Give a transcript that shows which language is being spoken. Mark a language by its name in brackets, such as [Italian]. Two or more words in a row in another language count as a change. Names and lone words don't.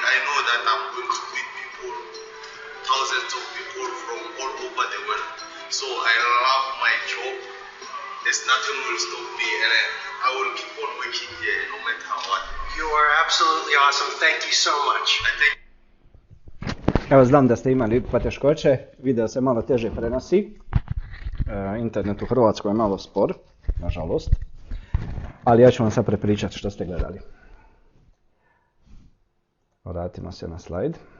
[English] I know that I'm going to meet people, thousands of people from all over the world. So I love my job. There's nothing will stop me, and I will keep on working here no matter what. You are absolutely awesome. Thank you so much. [Croatian] Evo, znam da ste imali poteškoće, video se malo teže prenosi. Internet u Hrvatskoj je malo spor, nažalost. Ali ja ću vam sad prepričati što ste gledali. Vratimo se na slajd.